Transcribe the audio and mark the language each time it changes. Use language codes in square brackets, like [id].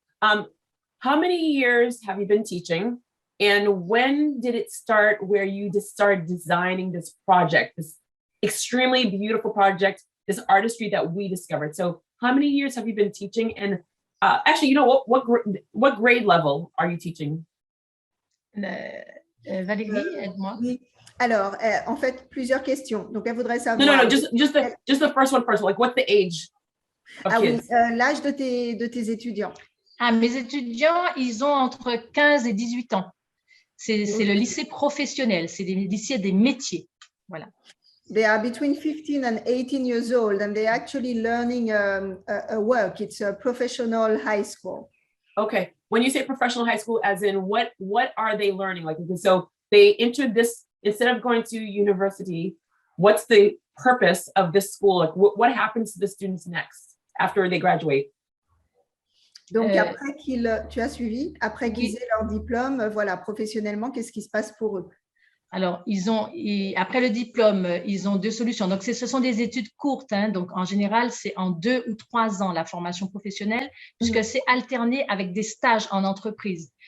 [en] How many years have you been teaching? And when did it start where you just started designing this project, this extremely beautiful project, this artistry that we discovered? So how many years have you been teaching? And actually, you know, what grade level are you teaching? [fr] Valérie, aide-moi. Oui. Alors, en fait, plusieurs questions. Donc, elle voudrait savoir. [en] No, just the first one first. Like, what's the age of kids? [fr] Oui, l'âge de tes étudiants. Mes étudiants, ils ont entre 15 et 18 ans. C'est le lycée professionnel, c'est des lycées des métiers. Voilà. [en] They are between 15 and 18 years old, and they're actually learning a work. It's a professional high school. Okay. When you say professional high school, as in what are they learning? Like, so they entered this, instead of going to university, what's the purpose of this school? Like, what happens to the students next after they graduate? [fr] Donc, après tu as suivi, après qu'ils aient leur diplôme, voilà, professionnellement, qu'est-ce qui se passe pour eux? Alors, après le diplôme, ils ont deux solutions. Donc, ce sont des études courtes. Hein, donc, en général, c'est en 2 ou 3 ans la formation professionnelle, puisque c'est alterné avec des stages en entreprise.